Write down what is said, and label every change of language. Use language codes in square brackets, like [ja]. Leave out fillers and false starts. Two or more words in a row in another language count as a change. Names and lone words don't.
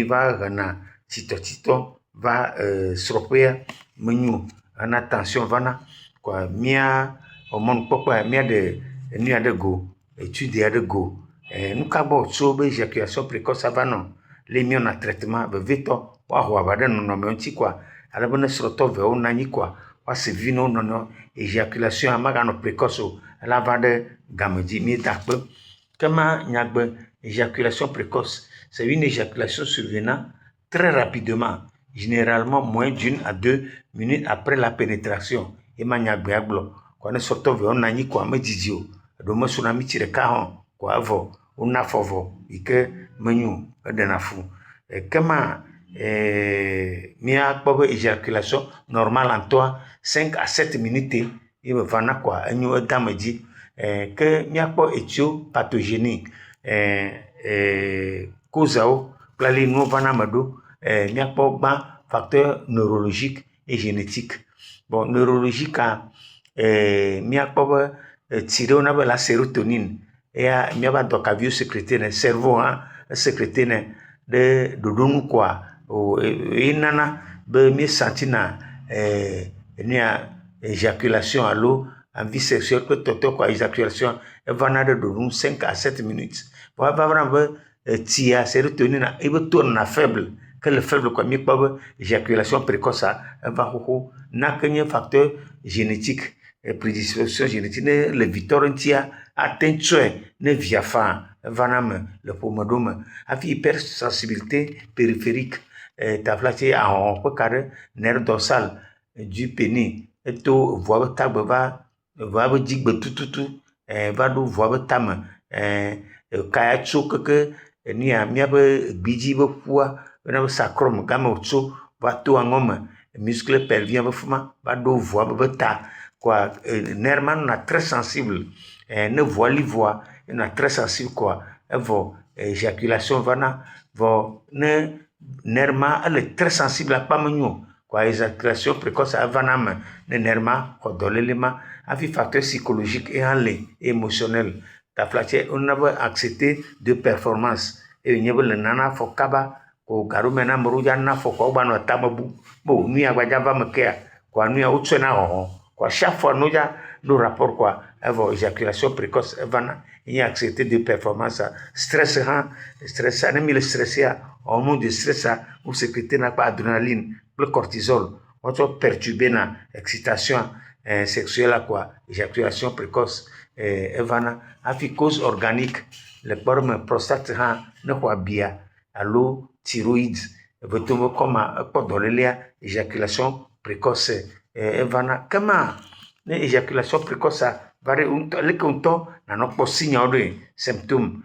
[ee] va hena tsitɔtsitɔ va srɔ̃ƒea menyo hena tension vana koa mía mɔnukpɔkpɔa míaɖe nua ɖe go étude aɖe go nu ka gbɔ tso be [fr] éjaculation précoce [ee] va nɔ le míɔna traitement vevetɔ woaho aʋa ɖe nɔnɔme ŋuti koa alebe ne srɔ̃tɔ vewo nɔ anyi koa woase vi na wo nɔnɔewo éjaculation maganɔ précoce o ela va ɖe gamedzi míeda akpe kema nyagbe [fr] éjaculation précoce c'est une éjaculation survenant très rapidement, généralement moins d'1 à 2 minutes après la pénétration [ee] ema nyagbea gblɔ koa ne srɔ̃tɔ vewo nɔ anyi koa medzidzi o eɖewo mesɔna mitsi ɖeka hã koa evɔ wona afɔ vɔ yi ke menyo eɖena fu kema míakpɔ be [fr] éjaculation normale [ee] ŋutɔa [fr] 5 à 7 minutes [ee] ye vana koa enyo edame dzi ke míakpɔ étio pathogénique causeawo kple ali nuwo vana me ɖo míakpɔ gbã [fr] facteur neurologique et génétique bon [ee] neurologiquea míakpɔ be tsi ɖe wona be [fr] la sérotonine [ee] eya míabe adɔkaviwo sécrété nɛ cerveau hã esécrété nɛ ɖe ɖoɖonu koa enana be míesantina nua éjaculation alo [fr] envie sexuelle [ee] kple tɔtɔ koa éjaculation evana ɖe ɖoɖonu [fr] 5 à 7 minutes [ee] vɔ eva vana be tsia sérotonine ebe taux nɔna faible ke le faible koa míekpɔ be [fr] éjaculation précocea [ee] eva xoxo nake nye [fr] facteur génétique prédisposition génétique [ee] ne le vitɔ ɖe ŋutia ateŋ tsɔe ne via faa evana me le ƒome ɖo me hafi [fr] hypersensibilité périphérique [ee] tafla tse ahɔhɔ ƒe ka ɖe [fr] nerf dorsal du pénis [ee] eto voa be tagbe va voa be dzigbe tututu va ɖo voa be tame kaya tso keke nia míabe gbidzi be ƒua bena be sacrum game wòtso va to aŋɔ me [fr] muscle pelvien [ee] be fima va ɖo voa be ta koa nerf ma nɔna [fr] très sensible [ee] ne voa li voa enɔna [fr] très sensible [ee] koa evɔ [fr] éjaculation vana [ee] vɔ ne nerf ma ele [fr] très sensible [ee] akpa menyo koa [fr] éjaculation précoce [ee] evana me ne nerf ma xɔ dɔléle ma hafi [fr] facteur psychologique [ee] ehã le émotionnel tafla tse wona be [fr] anxiété de performance [ee] eye nye be le nana afɔ kaba ko gaɖome na ame ɖewo dza na afɔ koa wogbanɔ tame bu bo nu ya gbadza va me kea koa nu ya wotsɔe na hɔhɔ koa [fr] chaque fois [ee] no dza ɖo rapport koa evɔ [fr] éjaculation précoce [ee] evana nye [fr] anxiété de performance stress [ee] hã stressa ne mi le stressia [fr] hormone de stressa [ee] wo sécrété na kple adrénaline kple cortisol woatsɔ perturber na [fr] excitation sexuelle [ee] koa [fr] éjaculation précoce [ee] evana hafi [fr] cause organique [ee] le kpɔ ɖe me prostate hã ne xɔ abia alo thyroïde veto be kɔma ekpɔ dɔlélea [fr] éjaculation précoce [ee] evana kema ne [fr] éjaculation précocea [ee] va ɖe ŋutɔ leke ŋutɔ nanɔ kpɔ signawo ɖoe symptôme